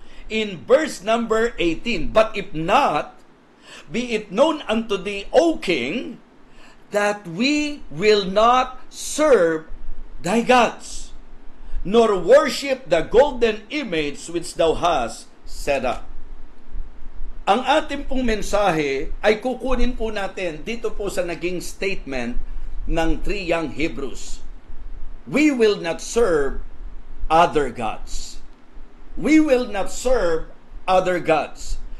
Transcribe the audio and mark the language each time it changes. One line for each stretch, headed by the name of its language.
English: In verse number 18, but if not, be it known unto thee, O king, that we will not serve thy gods, nor worship the golden image which thou hast set up.
Filipino: Ang ating pong mensahe ay kukunin po natin dito po sa naging statement ng 3 young Hebrews.
English: We will not serve other gods. We will not serve other gods.